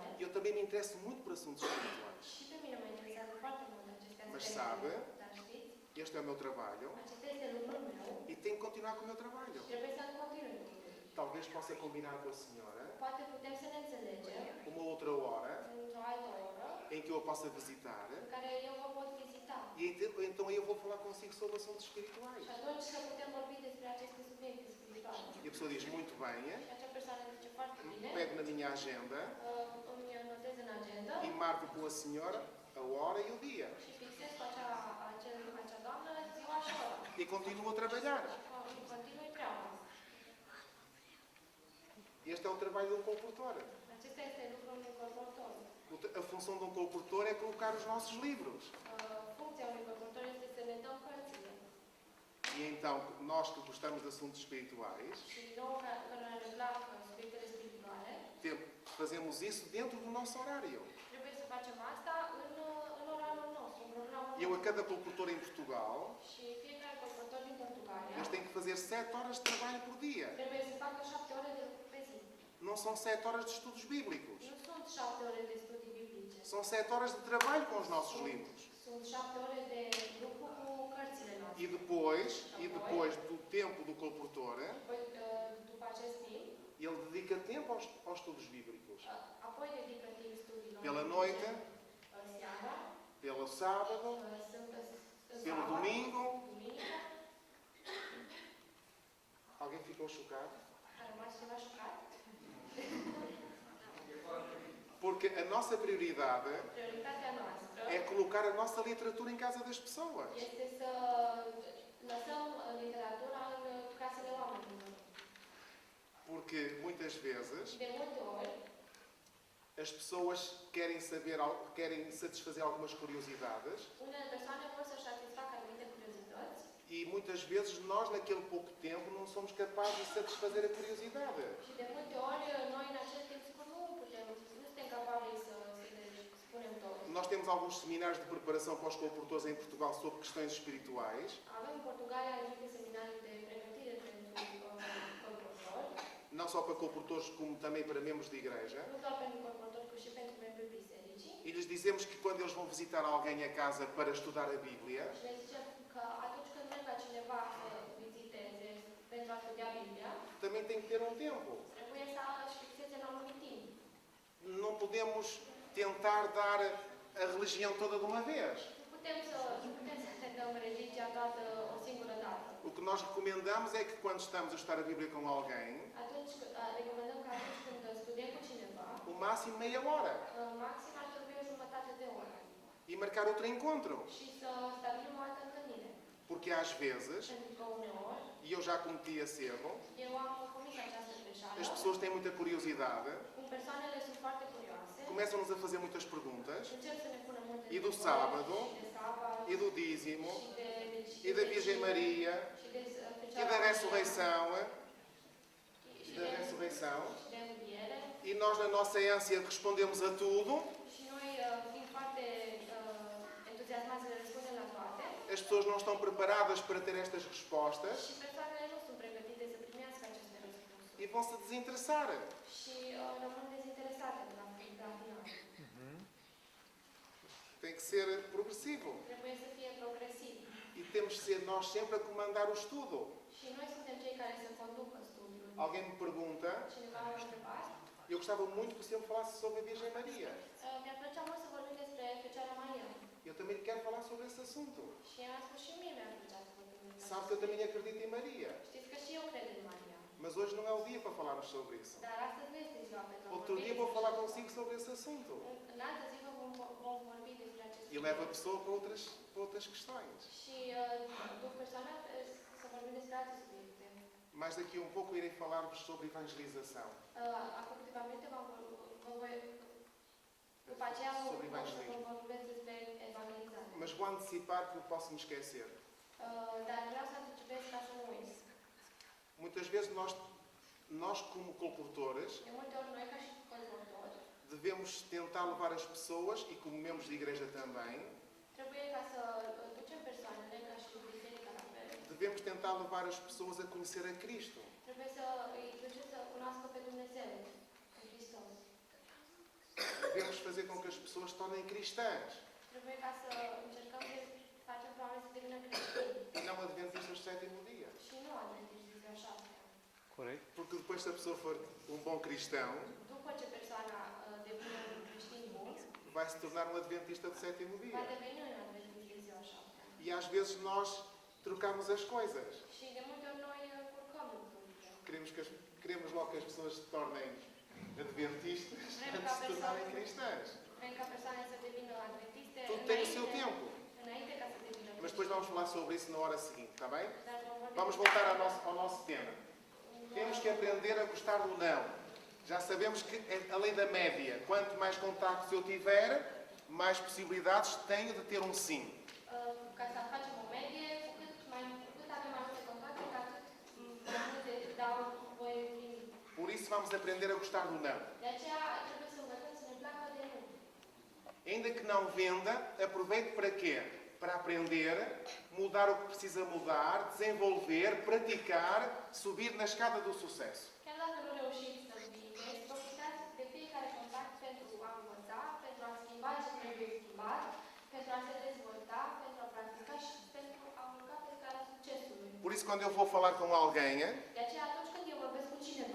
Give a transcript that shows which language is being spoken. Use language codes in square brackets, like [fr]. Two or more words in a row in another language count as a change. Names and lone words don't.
[pt] Eu também me interesso muito por assuntos espirituais. [ro] și pe mine mă interesează foarte mult aceste [pt] Mas [ro] aspecte. [pt] sabe, [ro] Dar știți, [pt] este é o meu trabalho [ro] acesta este lucrul meu [pt] e tenho que continuar com o meu trabalho. [ro] și trebuie să-l continui cu el. [pt] Talvez possa combinar com a senhora [ro] Poate putem să ne înțelegem [pt] uma outra hora [ro] într-o altă oră [pt] em que eu a possa visitar [ro] în care eu vă pot vizita. [pt] e então eu vou falar consigo sobre assuntos espirituais. [ro] Și atunci să putem vorbi despre aceste subiecte spirituale. [pt] E a pessoa diz: muito bem, [ro] Și acea persoană zice foarte bine, [pt] pego na minha agenda [ro] îmi notez în agenda [pt] e marco com a senhora a hora e o dia. [ro] și fixez cu acea doamnă ziua și ora. [pt] E continuo a trabalhar. [ro] Și continui treaba. [pt] Este é o trabalho de um colportor. [ro] Acesta este lucrul unui colportor. [pt] A função de um colportor é colocar os nossos livros. [ro] Funcția unui colportor este să ne dăm cărțile. [pt] E então, nós que gostamos de assuntos espirituais, [ro] Și nouă care ne plac subiectele spirituale, [pt] fazemos isso dentro do nosso horário. [ro] trebuie să facem asta în orarul nostru, în programul [pt] Eu, a [ro] nostru. [pt] cada colportor em Portugal, [ro] Și fiecare colportor din Portugalia [pt] eles têm que fazer 7 horas de trabalho por dia. [ro] trebuie să facă 7 ore de lucru pe zi. [pt] Não são 7 horas de estudos bíblicos. [ro] Nu sunt 7 ore de studii biblice. [pt] São 7 horas de trabalho com os nossos livros. [ro] Sunt 7 ore de lucru cu cărțile noastre. [pt] E depois do tempo do colportor, [ro] Apoi, după acest timp, [pt] ele dedica tempo aos estudos bíblicos. [ro] apoi dedică timp studiilor [pt] Pela [ro] biblice, [pt] noite, [ro] seara, [pt] pelo sábado, pelo domingo. [ro] duminica. [pt] Alguém ficou chocado? [ro] A rămas ceva șocat. [pt] Porque a nossa prioridade [ro] Prioritatea noastră [pt] é colocar a nossa literatura em casa das pessoas. [ro] este să lăsăm literatura în casele oamenilor. [pt] Porque muitas vezes [ro] De multe ori, [pt] as pessoas querem satisfazer algumas curiosidades [ro] unele persoane vor să-și satisfacă anumite curiozități [pt] e muitas vezes nós, naquele pouco tempo, não somos capazes de satisfazer a curiosidade. [ro] Și de multe ori, noi în acel timp sigur nu suntem capabili să spunem tot. [pt] Nós temos alguns seminários de preparação para os colportores em Portugal sobre questões espirituais. [ro] Avem în Portugalia anumite seminarii de pregătire pentru colportori, [pt] Não só para colportores, como também para membros de igreja. [ro] nu doar pentru colportori, ci și pentru membrii bisericii. [pt] E lhes dizemos que quando eles vão visitar alguém a casa para estudar a Bíblia, [ro] Și le zicem că atunci când merg la cineva să viziteze pentru a studia Biblia, [pt] também tem que ter um tempo. [ro] trebuie să își fixeze un anumit timp. [pt] Não podemos tentar dar a religião toda de uma vez. [ro] Nu putem să ne dăm religia toată o singură dată. [pt] O que nós recomendamos é que quando estamos a estudar a Bíblia com alguém, [ro] Atunci, recomandăm că atunci când studiem cu cineva, [pt] o máximo meia hora. [ro] maxim ar trebui o jumătate de oră. [pt] E marcar outro encontro. [ro] Și să stabilim o altă întâlnire. [pt] Porque às vezes, [ro] Pentru că uneori, [pt] e eu já cometi esse erro, [ro] eu am comis această greșeală, [pt] as pessoas têm muita curiosidade, [ro] cum persoanele sunt foarte curioase, [pt] começam-nos a fazer muitas perguntas, [ro] încep să ne pună multe [pt] e do [ro] întrebări [pt] sábado, [ro] și de sabat, [pt] e do dízimo, [ro] și [pt] e da Virgem Maria, [ro] și de [pt] e da ressurreição, [ro] și [pt] da ressurreição, [ro] și de înviere. [pt] e nós na nossa ânsia respondemos a tudo. [ro] Și noi, fiind foarte entuziasmați să le răspundem la toate, [pt] As pessoas não estão preparadas para ter estas respostas [ro] și persoanele nu sunt pregătite să primească aceste răspunsuri. [pt] e vão se desinteressar. [ro] Și rămân dezinteresate la final. [pt] Tem que ser progressivo. [ro] Trebuie să fie progresiv. [pt] E temos que ser nós sempre a comandar o estudo. [ro] Și noi suntem cei care să conducă studiul. [pt] Alguém me pergunta, [ro] Cineva m-a întrebat. [pt] eu gostava muito que o senhor falasse sobre a Virgem Maria. [ro] Mi-ar plăcea mult să vorbim despre Fecioara Maria. [pt] Eu também quero falar sobre esse assunto. [ro] Și am spus și mie mi-ar plăcea să vorbim despre [pt] Sabe que eu também acredito em Maria. [ro] Știți că și eu cred în Maria. [pt] Mas hoje não é o dia para falarmos sobre isso. [ro] Dar astăzi nu este ziua pentru a [pt] Outro [ro] vorbi [pt] dia vou [ro] despre [pt] falar [ro] acest [pt] consigo sobre esse assunto. [ro] În altă zi vom vorbi despre acest [pt] E leva a pessoa para outras questões. [ro] Și duc persoana să vorbim despre alte subiecte. [pt] Mais daqui a um pouco irei falar-vos sobre evangelização. [ro] Acum câteva minute vă voi... După aceea vă vorbesc despre evangelizare. [pt] Mas vou antecipar que eu posso me esquecer. [ro] Dar vreau să anticipez ca să nu uit. [pt] Muitas vezes nós como colportores, [ro] De multe ori noi, ca și colportori, [pt] devemos tentar levar as pessoas, e como membros de igreja também, [ro] trebuie ca să ducem persoanele, ca și biserica la fel, [pt] devemos tentar levar as pessoas a conhecer a Cristo. [ro] trebuie să îi ducem să cunoască pe Dumnezeu, pe Hristos. [pt] Devemos fazer com que as pessoas se tornem cristãs [ro] Trebuie ca să încercăm să facem pe oameni să devină creștini [pt] e não adventistas do sétimo dia. [ro] și nu adventiști de ziua 7. Corect? [pt] Porque depois, se a pessoa for um bom cristão, [ro] După ce persoana devine un creștin bun, [pt] vai se tornar um adventista do sétimo [ro] va [pt] dia. [ro] deveni un adventist de ziua 7. [pt] E às vezes nós trocamos as coisas. [ro] Și de multe ori noi curcăm lucrurile. [pt] Queremos logo que as pessoas se tornem adventistas antes de se tornarem cristãs. [ro] Vrem ca persoanele să devină adventiste [pt] Tudo tem o seu tempo. [ro] înainte ca să devină [pt] Mas depois vamos falar sobre isso na hora seguinte, está bem? [ro] Dar vom vorbi [pt] Vamos voltar ao nosso tema. Temos que aprender a gostar do não. Já sabemos que é a lei da média. Quanto mais contactos eu tiver, mais possibilidades tenho de ter um sim. [ro] ca să facem o medie, cu cât avem mai multe contacte, cu atât mai multe dau voie primi. [pt] Por isso vamos aprender a gostar do não. [ro] De aceea trebuie să învățăm să ne placă de nu. [pt] Ainda que não venda, aproveite para quê? Para aprender, mudar o que precisa mudar, desenvolver, praticar, subir na escada do sucesso. [ro] Chiar dacă nu reușiți să vindeți, profitați de fiecare contact pentru a învăța, pentru a schimba ce trebuie schimbat, pentru a se dezvolta, pentru a practica și pentru a urca pe scara succesului. [pt] Por isso, quando eu vou falar com alguém [ro] De aceea, atunci când eu vorbesc cu cineva